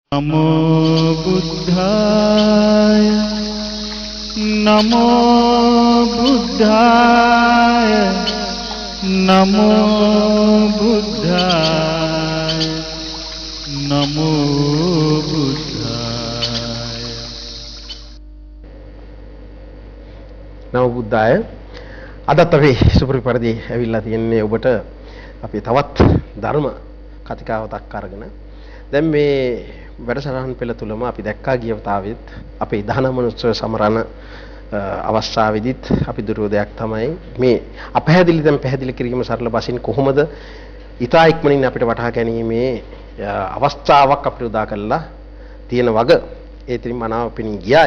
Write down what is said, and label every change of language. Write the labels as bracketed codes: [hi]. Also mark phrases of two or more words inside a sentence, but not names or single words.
[pi] नमो बुद्धाय नमो बुद्धाय नमो बुद्धाय नमो बुद्धाय නමෝ බුද්ධාය. [si] අදත් අපි සුපුරුදු පරිදි ඇවිල්ලා තියෙන්නේ ඔබට අපි තවත් ධර්ම කතිකාවතක් අරගෙන දැන් මේ වැඩසටහන් පෙළ තුලම අපි දැක්කා ගිය වතාවෙත් අපේ දහනමනුෂ්‍ය සමරන අවස්ථාවේදීත් අපි දුරෝ දෙයක් තමයි මේ අපහැදිලි දැන් පැහැදිලි කිරීම සරල බසින් කොහොමද ඊතා ඉක්මනින් අපිට වටහා ගැනීමේ අවස්ථාවක් අපිට උදා කළා තියෙන වග ඒ තින් මනාව පිණින් ගියා.